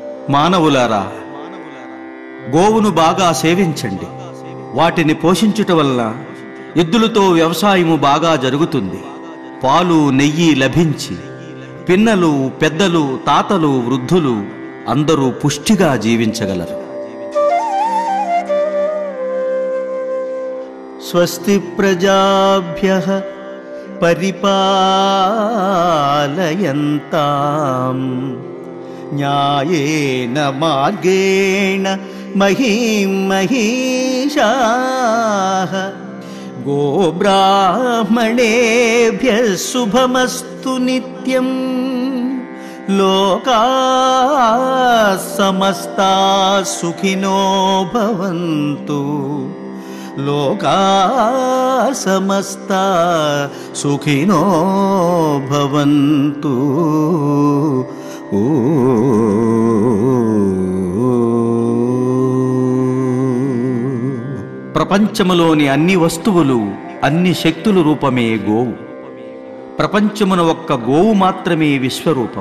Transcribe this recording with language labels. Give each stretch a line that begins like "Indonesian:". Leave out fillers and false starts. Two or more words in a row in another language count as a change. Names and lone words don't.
Telugu: మానవులారా, గోవును బాగా సేవించండి. వాటిని పోషించుట వలన ఎద్దులతో వ్యవసాయము బాగా జరుగుతుంది. పాలు నెయ్యి లభించి పిన్నలు, పెద్దలు, తాతలు, వృద్ధులు అందరూ పుష్టిగా జీవించగలరు.
Sanskrit: స్వస్తి ప్రజాభ్యః పరిపాలయంతాం న్యాయేన మార్గేణ మహీం మహీషాః గోబ్రాహ్మణేభ్యః శుభమస్తు నిత్యం లోకాః సమస్తాః సుఖినో భవంతు లోకాః సమస్తాః సుఖినో భవంతు.
Telugu: ప్రపంచములోని అన్ని వస్తువులు, అన్ని శక్తుల రూపమే గోవు. ప్రపంచమున ఒక్క గోవు మాత్రమే విశ్వరూపం.